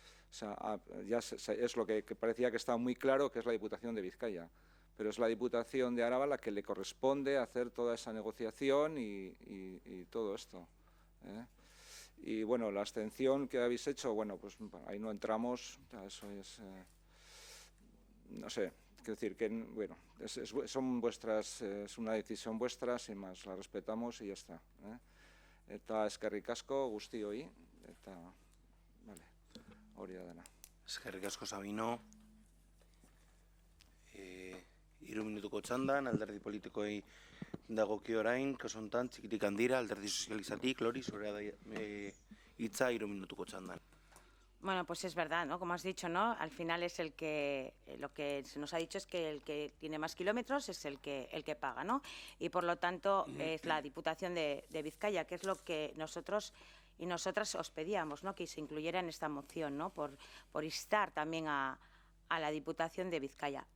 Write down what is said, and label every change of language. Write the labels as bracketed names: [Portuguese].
[Spanish] O sea, ya es lo que parecía que estaba muy claro, que es la Diputación de Vizcaya, pero es la Diputación de Araba la que le corresponde hacer toda esa negociación y todo esto, ¿eh? Y bueno, la abstención que habéis hecho, bueno, pues ahí no entramos, eso es, no sé. Quiero decir que, bueno, son vuestras, es una decisión vuestra, sin más, la respetamos y ya está. [Basque] Eta eskerrik asko guztioi, eta, vale, hori da dena. Eskerrik asko Sabino. 3 minutuko txandan, alderdi politikoei dagokio orain, kasu honetan txikitik handira, alderdi sozializatik, Lori, zurea da hitza 3 minutuko txandan. [Spanish] Bueno, pues es verdad, ¿no? Como has dicho, ¿no? Al final es el que, lo que se nos ha dicho es que el que tiene más kilómetros es el que paga, ¿no? Y por lo tanto es la Diputación de Vizcaya, que es lo que nosotros y nosotras os pedíamos, ¿no? Que se incluyera en esta moción, ¿no? Por instar también a la Diputación de Vizcaya.